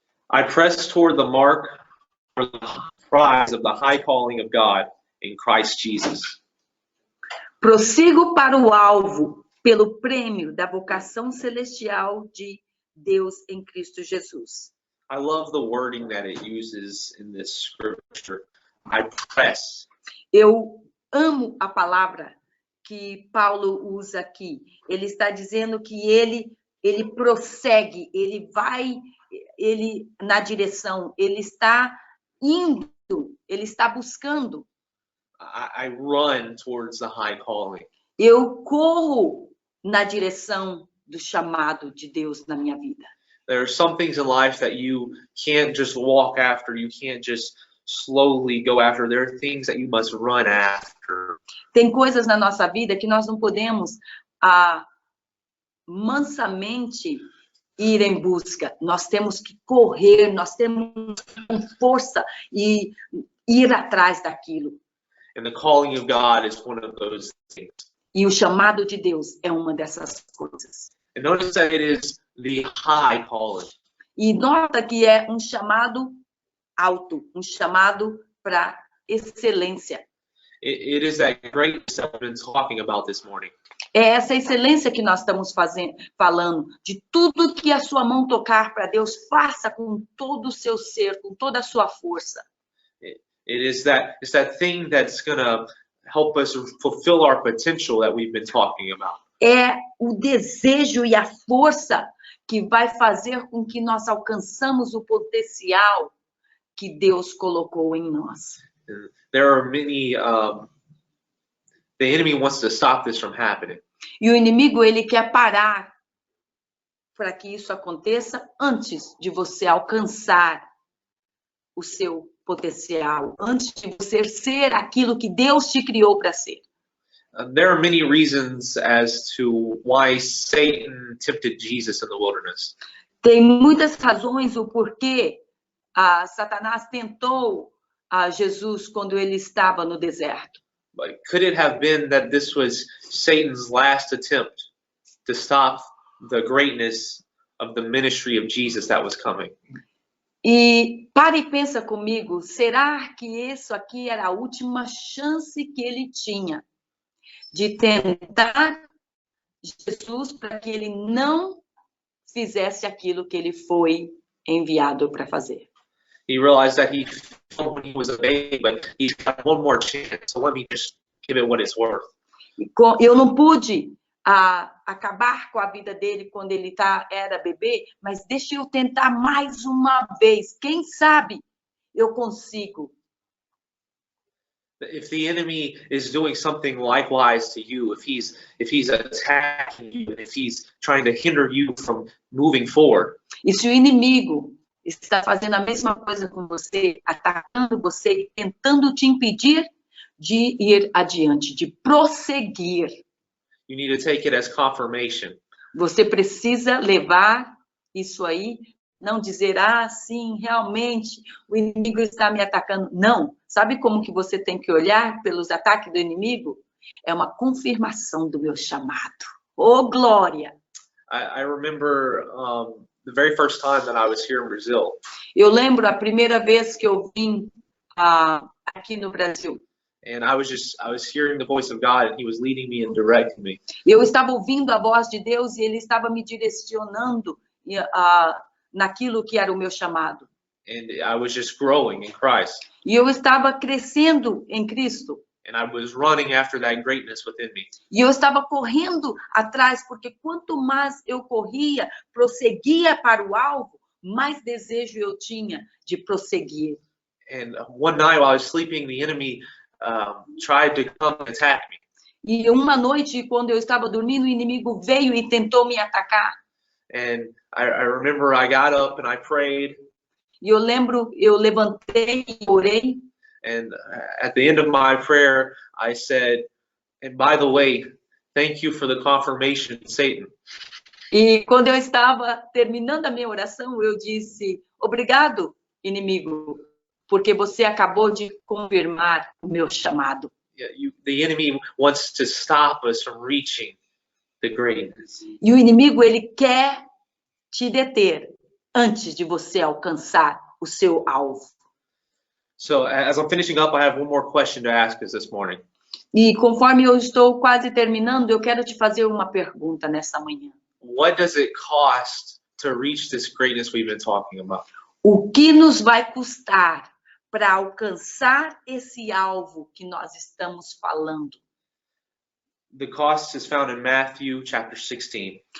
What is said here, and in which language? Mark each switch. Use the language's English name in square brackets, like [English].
[English] I press toward the mark for the prize of the high calling of God in Christ Jesus. [Portuguese] Prossigo para o alvo, pelo prêmio da vocação celestial de Deus em Cristo Jesus. [English] I love the wording that it uses in this scripture. I press. [Portuguese] Eu amo a palavra que Paulo usa aqui. Ele está dizendo que ele prossegue, ele vai na direção, ele está indo ele está buscando. [English] I run towards the high calling. [Portuguese] Eu corro na direção do chamado de Deus na minha vida. [English] There are some things in life that you can't just walk after. You can't just slowly go after. There are things that you must run after. [Portuguese] Tem coisas na nossa vida que nós não podemos mansamente ir em busca. Nós temos que correr, nós temos com força e ir atrás daquilo. [English] And the calling of God is one of those things. [Portuguese] E o chamado de Deus é uma dessas coisas. [English] And notice that it is the high calling. [Portuguese] E nota que é um chamado alto, um chamado para excelência. [English] It is that greatness that we've been talking about this morning. [Portuguese] É essa excelência que nós estamos falando, de tudo que a sua mão tocar para Deus, faça com todo o seu ser, com toda a sua força. [English] It's that thing that's going to help us fulfill our potential that we've been talking about. [Portuguese] É o desejo e a força que vai fazer com que nós alcançamos o potencial que Deus colocou em nós. [English] There are many, the enemy wants to stop this from happening. [Portuguese] E o inimigo, ele quer parar para que isso aconteça antes de você alcançar o seu potencial, antes de você ser aquilo que Deus te criou para ser. [English] There are many reasons as to why Satan tempted Jesus in the wilderness. [Portuguese] Tem muitas razões o porquê Satanás tentou Jesus quando ele estava no deserto. [English] But could it have been that this was Satan's last attempt to stop the greatness of the ministry of Jesus that was coming? [Portuguese] E para e pensa comigo, será que isso aqui era a última chance que ele tinha de tentar Jesus para que ele não fizesse aquilo que ele foi enviado para fazer? [English] He realized that he felt when he was a baby, but he's got one more chance, so let me just give it what it's worth. [Portuguese] Eu não pude acabar com a vida dele quando ele era bebê, mas deixa eu tentar mais uma vez. Quem sabe eu consigo. [English] If the enemy is doing something likewise to you, if he's attacking you, and if he's trying to hinder you from moving forward, [Portuguese] E se o inimigo está fazendo a mesma coisa com você, atacando você, tentando te impedir de ir adiante, de prosseguir, [English] you need to take it as confirmation. [Portuguese] você precisa levar isso aí, não dizer, sim, realmente, o inimigo está me atacando. Não. Sabe como que você tem que olhar pelos ataques do inimigo? É uma confirmação do meu chamado. Oh, glória! [English] I remember the very first time that I was here in Brazil. [Portuguese] Eu lembro a primeira vez que eu vim aqui no Brasil. [English] And I was hearing the voice of God, and He was leading me and directing me. [Portuguese] Eu estava ouvindo a voz de Deus e Ele estava me direcionando naquilo que era o meu chamado. [English] And I was just growing in Christ. [Portuguese] E eu estava crescendo em Cristo. [English] And I was running after that greatness within me. [Portuguese] E eu estava correndo atrás, porque quanto mais eu corria, prosseguia para o alvo, mais desejo eu tinha de prosseguir. [English] And one night while I was sleeping, the enemy tried to come and attack me. [Portuguese] E uma noite, quando eu estava dormindo, o inimigo veio e tentou me atacar. [English] And I remember I got up and I prayed. [Portuguese] E eu lembro, eu levantei e orei. [English] And at the end of my prayer, I said, and by the way, thank you for the confirmation, Satan. [Portuguese] E quando eu estava terminando a minha oração, eu disse, obrigado, inimigo, porque você acabou de confirmar o meu chamado. [English] The enemy wants to stop us from reaching the greatness. [Portuguese] E o inimigo, ele quer te deter antes de você alcançar o seu alvo. [English] So as I'm finishing up, I have one more question to ask us this morning. [Portuguese] E conforme eu estou quase terminando, eu quero te fazer uma pergunta nessa manhã. [English] What does it cost to reach this greatness we've been talking about? [Portuguese] O que nos vai custar para alcançar esse alvo que nós estamos falando? [English] The cost is found in Matthew chapter 16.